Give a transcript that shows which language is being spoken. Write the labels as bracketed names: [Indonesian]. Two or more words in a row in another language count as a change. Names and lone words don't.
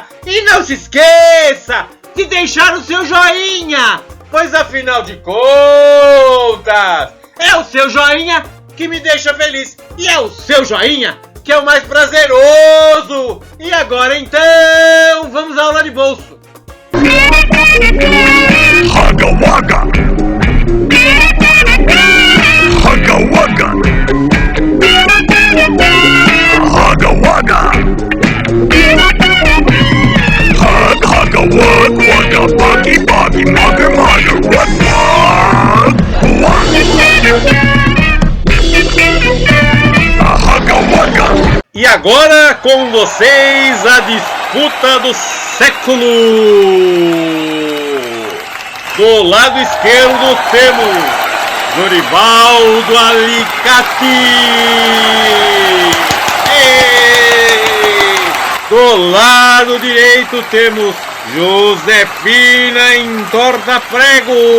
[Portuguese] E não se esqueça de deixar o seu joinha, pois afinal de contas, é o seu joinha que me deixa feliz e é o seu joinha que é o mais prazeroso. E agora então, vamos à aula de bolso. Haga Waga! Haga Waga! Haga Waga! Haga Wag Waga Buggy Buggy Mugger Mugger Wag Wag Haga Waga! E agora com vocês a disputa do século. Do lado esquerdo temos Dorivaldo Alicate. Do lado direito temos Josefina Entorta Prego.